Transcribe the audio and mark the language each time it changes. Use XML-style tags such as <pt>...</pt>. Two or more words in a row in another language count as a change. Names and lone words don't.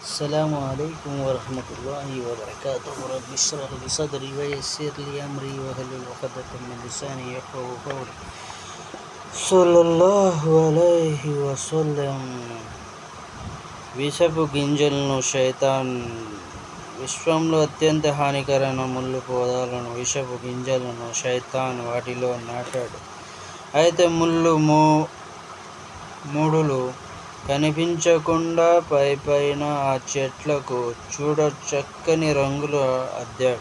<ar>السلام عليكم ورحمة الله وبركاته. رب اشرح لي صدري ويسر لي أمري واحلل عقدة من لساني يفقهوا قولي. صلى الله عليه وسلم.</ar> <te>విషపు గింజలను శైతాన్ విశ్వంలో అత్యంత హానికరమైన ముళ్ళు పొదలను విషపు గింజలను శైతాన్ వాటిలో నాటాడు. అయితే మూడులు కనిపించకుండా పైన ఆ చెట్లకు చక్కని రంగులు అద్దాడు.</te>